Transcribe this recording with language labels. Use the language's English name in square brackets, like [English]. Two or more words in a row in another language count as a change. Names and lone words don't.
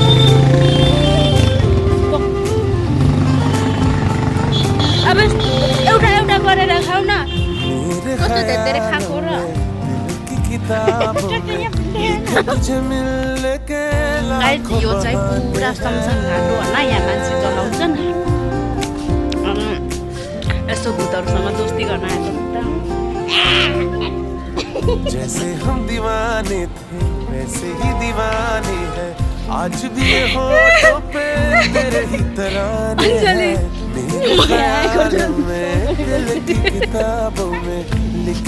[Nepali] अब एउटा गरेर खाऊ न, कस्तो धेरै खाएको र यो चाहिँ पुरा समसन घाटो होला, यहाँ मान्छे चलाउँछन्। यसो भूतहरूसँग दोस्ती गर्न आएको [Hindi] जैसे हम दीवाने थे वैसे ही दीवानी है आज भी ये होठों पे तेरे ही तराने हैं। मेरे ख्याल में दिल की किताबों में लिख